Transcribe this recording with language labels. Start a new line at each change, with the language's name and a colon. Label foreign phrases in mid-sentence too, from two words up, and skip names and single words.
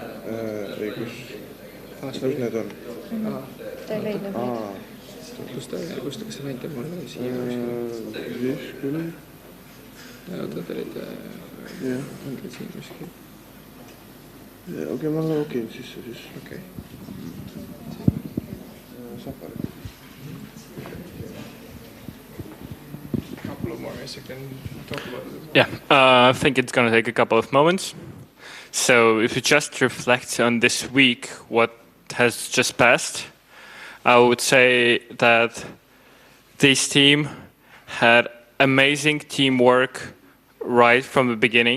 Estonian: Ei, kus need on? Ta ei leidnud neid. Kus ta näitab mulle siia? Siis küll. Nad olid siin kuskil. Okei, ma login sisse siis. Okei. Safari.
English: Couple of more minutes, you can talk about it. Yeah, I think it's going to take a couple of moments. So if you just reflect on this week, what has just passed, I would say that this team had amazing teamwork right from the beginning.